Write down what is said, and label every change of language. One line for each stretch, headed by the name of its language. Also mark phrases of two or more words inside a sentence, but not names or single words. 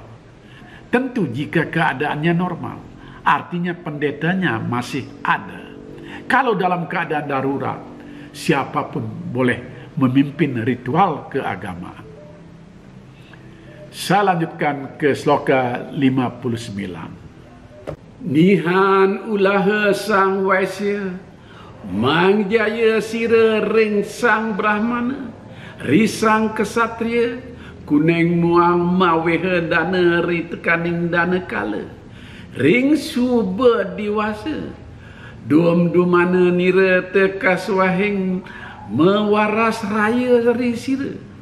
Indonesian: Tentu jika keadaannya normal, artinya pendetanya masih ada. Kalau dalam keadaan darurat, siapapun boleh memimpin ritual keagamaan. Saya lanjutkan ke sloka 59.
Kawi: Nihan ulah sang waisya, mangjaya sira ring sang Brahmana, risang kesatria, kuneng muang mawehe dana ri tekaning dana kala, ring suba diwasa, dum-dumana nira tekas wahing mewaras raya ri sira.